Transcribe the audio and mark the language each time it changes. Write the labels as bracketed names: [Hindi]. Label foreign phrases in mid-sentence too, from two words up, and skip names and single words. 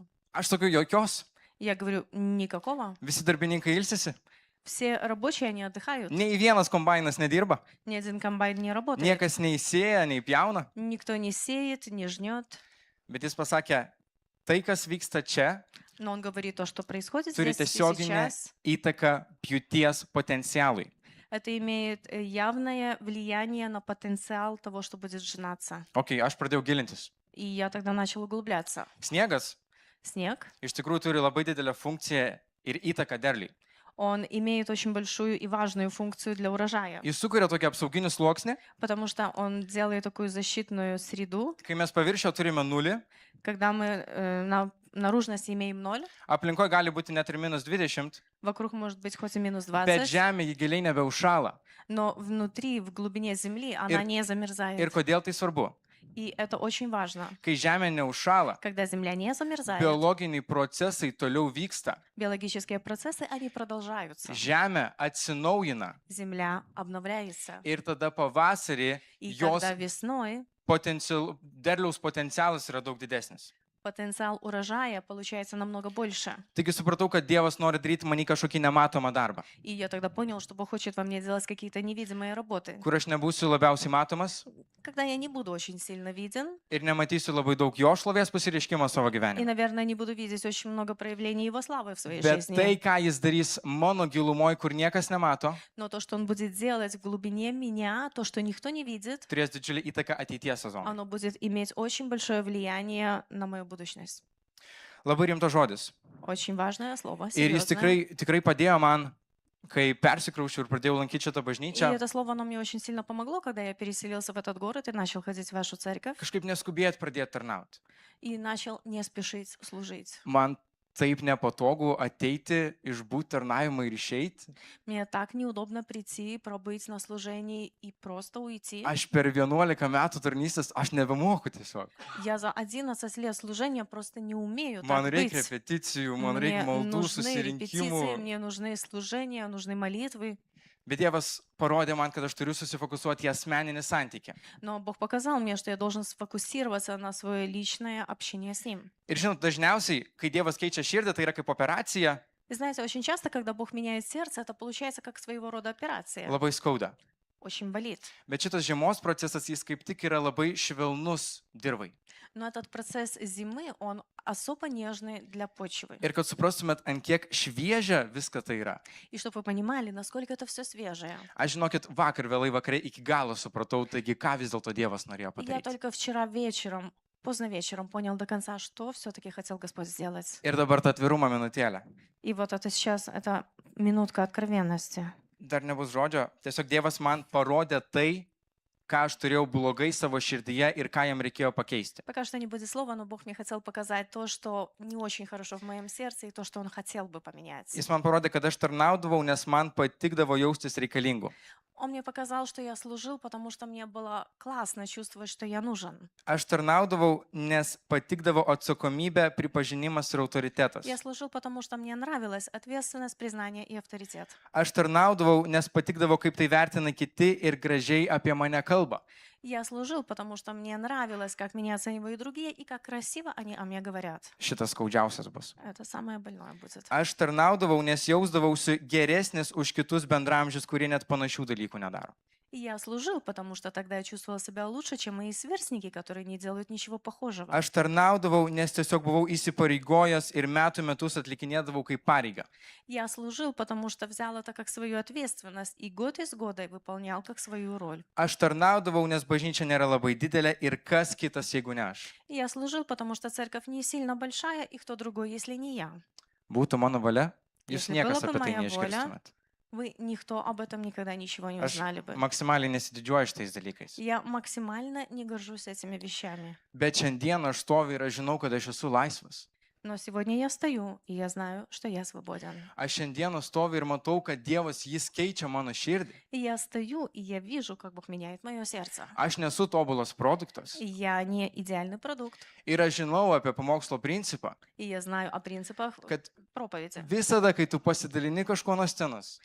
[Lithuanian] Aš sakiau, jokios. [Russian] Я говорю: никакого. [Lithuanian] Visi darbininkai ilsisi. [Russian] Все рабочие, они отдыхают. [Lithuanian] Nei vienas kombainas nedirba. [Russian] Ни один комбайн не работает. [Lithuanian] Niekas nei sėja, nei pjauna. [Russian] Никто не сеет, не жнет. [Lithuanian] Bet jis pasakė, tai, kas vyksta čia, [Russian] Но он говорит, то, что происходит [Lithuanian] turi [Russian] здесь и [Lithuanian] tiesioginę [Russian] сейчас, [Lithuanian] įtaką pjūties potencialui. [Russian] это имеет явное влияние на потенциал того, что будет сжинаться. [Lithuanian] Ok, aš pradėjau gilintis. [Russian] И я тогда начал углубляться. [Lithuanian] Sniegas [Russian] Снег, [Lithuanian] iš tikrųjų turi labai didelę funkciją ir įtaką derliui. [Russian] он имеет очень большую и важную функцию для урожая, [Lithuanian] Jis sukuria tokį apsauginį sluoksnį, [Russian] потому что он делает такую защитную среду, [Lithuanian] kai mes paviršio turime nulį, [Russian] когда мы на наружности имеем 0, [Lithuanian] aplinkoje gali būti net ir -20, [Russian] вокруг может быть хоть и [Lithuanian] bet [Russian] -20, [Lithuanian] žemė jį giliai nebeužšąla. [Russian] но внутри, в глубине земли, она не [Lithuanian] Ir [Russian] замерзает. [Lithuanian] kodėl tai svarbu? [Russian] И это очень важно. [Lithuanian] Kai žemė neužšąla, [Russian] Когда земля не замерзает, [Lithuanian] biologiniai procesai toliau vyksta. [Russian] биологические процессы, они продолжаются. [Lithuanian] Žemė atsinaujina [Russian] Земля обновляется. [Lithuanian] ir tada pavasarį [Russian] И [Lithuanian] jos [Russian] тогда весной [Lithuanian] derliaus potencialas yra daug didesnis. [Russian] потенциал урожая получается намного больше. [Lithuanian] Taigi supratau, kad Dievas nori daryti manį kažkokį nematomą darbą, [Russian] И я тогда понял, что Бог хочет во мне делать какие-то невидимые работы. [Lithuanian] kur aš nebūsiu labiausiai matomas [Russian] Когда я не буду очень сильно виден, [Lithuanian] ir nematysiu labai daug jo šlovės pasireiškimo savo [Russian] и, [Lithuanian] gyvenime. [Russian] наверное, не буду видеть очень много проявлений Его славы в своей [Lithuanian] Bet [Russian] жизни. [Lithuanian] tai, ką jis darys mano gilumoje, kur niekas nemato, [Russian] Но то, что Он будет делать в глубине меня, то, что никто не видит, [Lithuanian] turės didžiulį įtaką ateities sezonui. [Russian] оно будет иметь очень большое влияние на мою будущность. [Lithuanian] Labai rimtas žodis. [Russian] Очень важное слово, [Lithuanian] Ir jis [Russian] серьезное. [Lithuanian] tikrai padėjo man Kai persikraušiau ir pradėjau lankyti šitą [Russian] И [Lithuanian] bažnyčią, [Russian] это слово, оно мне очень сильно помогло, когда я переселился в этот город и начал ходить в вашу церковь, [Lithuanian] kažkaip neskubėt pradėti tarnauti. [Russian] и начал не спешить служить. [Lithuanian] Man taip nepatogu ateiti, išbūti tarnavimą ir išeiti. [Russian] Мне так неудобно прийти, пробыть на служении и просто уйти. [Lithuanian] Aš per 11 metų tarnystės, aš nebemoku tiesiog. [Russian] Я за 11 лет служения просто не умею [Lithuanian] Man [Russian] так [Lithuanian] reikia [Russian] быть. [Lithuanian] repeticijų, man reikia [Russian] Мне [Lithuanian] maldų, [Russian] нужны репетиции, [Lithuanian] susirinkimų. [Russian] мне нужны служения, нужны молитвы. [Lithuanian] Bet Dievas parodė man, kad aš turiu susifokusuoti į asmeninį santykį. [Russian] Но Бог показал мне, что я должен сфокусироваться на свое личное общение с Ним. [Lithuanian] Ir žinot, dažniausiai, kai Dievas keičia širdį, tai yra kaip operacija, [Russian] И знаете, очень часто, когда Бог меняет сердце, это получается как своего рода операция. [Lithuanian] labai skauda. [Russian] Очень болит. [Lithuanian] Bet šitas žiemos procesas, jis kaip tik yra labai švelnus dirvai. [Russian] Но этот процесс зимы, он особо нежный для почвы. [Lithuanian] Ir kad suprastumėt, ant kiek šviežia viską tai yra. [Russian] И чтобы вы понимали, насколько это все свежее. [Lithuanian] Aš žinokit, vakar vėlai vakare iki galo supratau, taigi ką vis dėlto Dievas norėjo [Russian] Я [Lithuanian] padaryti. [Russian] только вчера вечером, поздно вечером понял до конца, что все-таки хотел Господь сделать. [Lithuanian] Ir dabar ta atvirumo minutėlė. [Russian] И вот это сейчас, это минутка откровенности. [Lithuanian] Dar nebus žodžio, tiesiog Dievas man parodė tai, ką aš turėjau blogai savo širdyje ir ką jam reikėjo pakeisti. [Russian] Пока что не будет слова, но Бог мне хотел показать то, что не очень хорошо в моем сердце, и то, что Он хотел бы поменять. [Lithuanian] Jis man parodė, kad aš tarnaudavau, nes man patikdavo jaustis reikalingu. [Russian] Он мне показал, что я служил, потому что мне было классно чувствовать, что я нужен. [Lithuanian] Aš tarnaudavau, nes patikdavo atsakomybė, pripažinimas ir autoritetas. [Russian] Я служил, потому что мне нравилась ответственность, признание и авторитет. [Lithuanian] Aš tarnaudavau, nes patikdavo, kaip tai vertina kiti ir gražiai apie mane kalba. [Russian] Я служил, потому что мне нравилось, как меня оценивают другие и как красиво они о мне говорят. [Lithuanian] Šitas skaudžiausias bus. [Russian] Это самое больное будет. [Lithuanian] Aš tarnaudavau, nes jausdavausi geresnis už kitus bendramžius, kurie net panašių dalykų nedaro. [Russian] И я служил, потому что тогда я чувствовал себя лучше, чем мои сверстники, которые не делают ничего похожего. [Lithuanian] Aš tarnaudavau, nes tiesiog buvau įsipareigojęs ir metų metus atlikinėdavau kaip pareigą. [Russian] Я служил, потому что взял это как свою ответственность и год из года выполнял как свою роль. [Lithuanian] Aš tarnaudavau, nes bažnyčia nėra labai didelė ir kas kitas, jeigu ne aš. [Russian] И я служил, потому что церковь не сильно большая, и кто другой, если не я. [Lithuanian] Būtų mano valia, jūs [Russian] Если [Lithuanian] niekas [Russian] была бы [Lithuanian] apie tai [Russian] моя [Lithuanian] neišgirstumėt. [Russian] Вы никто об этом никогда ничего не [Lithuanian] Aš [Russian] узнали бы. [Lithuanian] maksimaliai nesididžiuoju šitais dalykais. [Russian] Я максимально не горжусь этими вещами. [Lithuanian] Bet šiandien aš stoviu ir aš žinau, kad aš esu laisvas. [Russian] Но сегодня я стою, и я знаю, что я свободен. [Lithuanian] Aš šiandieną stoviu ir matau, kad Dievas jis keičia mano širdį. [Russian] И я стою, и я вижу, как Бог меняет мое сердце. [Lithuanian] Aš nesu tobulas produktas. [Russian] И я не идеальный продукт. [Lithuanian] Ir aš žinau apie pamokslo principą, [Russian] И я знаю о принципах [Lithuanian] kad [Russian] проповеди. [Lithuanian] visada, kai tu pasidalini kažko nuo scenos,